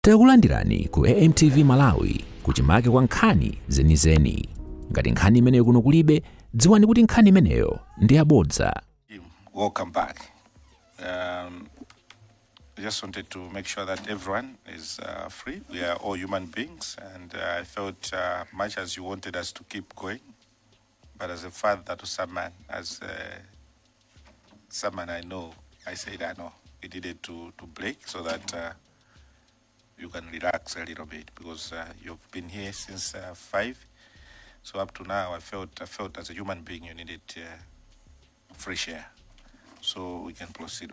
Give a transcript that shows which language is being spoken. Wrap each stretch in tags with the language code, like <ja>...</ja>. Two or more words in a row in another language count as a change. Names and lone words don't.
<ny>Takulandirani ku AMTV Malawi kuchimake kwa nkhani zenizeni. Ngati nkhani imeneyo kuno kulibe, dziwani kuti nkhani imeneyo ndi yabodza.</ny> <en>Welcome back. I just wanted to make sure that everyone is free. We are all human beings, and I felt much as you wanted us to keep going, but as a father to someone, as someone I know, I said I know we needed to break so that you can relax a little bit, because you've been here since 5, so up to now I felt as a human being you needed fresh air, so we can proceed.</en>